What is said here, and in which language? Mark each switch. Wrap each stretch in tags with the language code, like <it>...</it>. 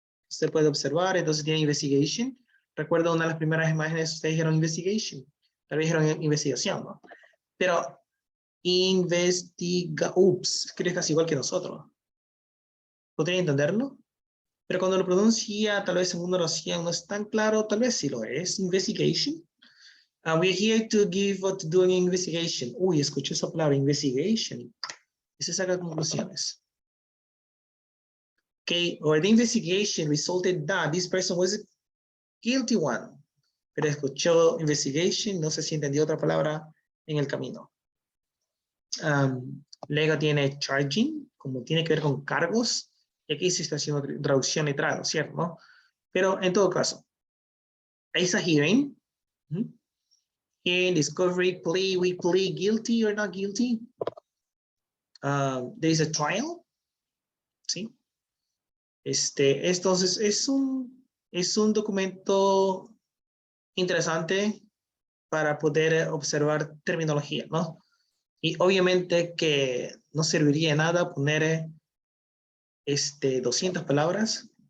<es>Usted puede observar, entonces tiene investigation. Recuerdo una de las primeras imágenes, ustedes dijeron investigation. Tal vez dijeron investigación, ¿no? Pero escribe casi igual que nosotros. ¿Podría entenderlo? Pero cuando lo pronuncia, tal vez en una oración no es tan claro, tal vez sí lo es.</es> <en>Investigation. We're here to give or to do an investigation.</en> <es>Uy, escuché esa palabra,</es> <en>investigation.</en> <es>Y se saca conclusiones.</es> <en>Okay, or the investigation resulted that this person was a guilty one.</en> <es>Pero escuchó investigation, no sé si entendió otra palabra en el camino. Luego tiene charging, como tiene que ver con cargos. Y aquí se está haciendo traducción literal, ¿cierto? ¿No? Pero en todo caso, es a hearing.</es> <en>Hearing, discovery, plea, we plead guilty or not guilty. There is a trial.</en> <es>¿Sí? Entonces, es un documento interesante para poder observar terminología, ¿no? Y obviamente que no serviría de nada poner 200 palabras.</es>